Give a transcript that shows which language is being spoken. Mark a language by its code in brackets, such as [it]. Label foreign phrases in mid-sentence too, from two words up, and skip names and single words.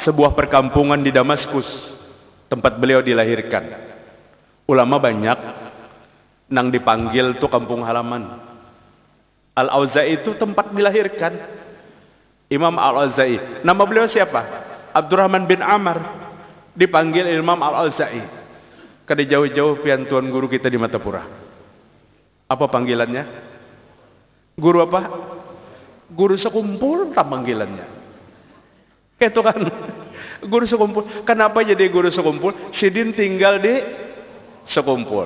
[id] Sebuah perkampungan di Damaskus, tempat beliau dilahirkan. Ulama banyak nang dipanggil itu kampung halaman. Al-Auza'i itu tempat dilahirkan. Imam Al-Auza'i. Nama beliau siapa? Abdurrahman bin Amr. Dipanggil Imam Al-Auza'i. [bjn] Kada jauh-jauh pian tuan guru kita di Matapura. [id] Apa panggilannya? Guru apa? Guru sekumpul tak panggilannya. Itu kan. Guru sekumpul. Kenapa jadi guru sekumpul? Sidin tinggal di sekumpul.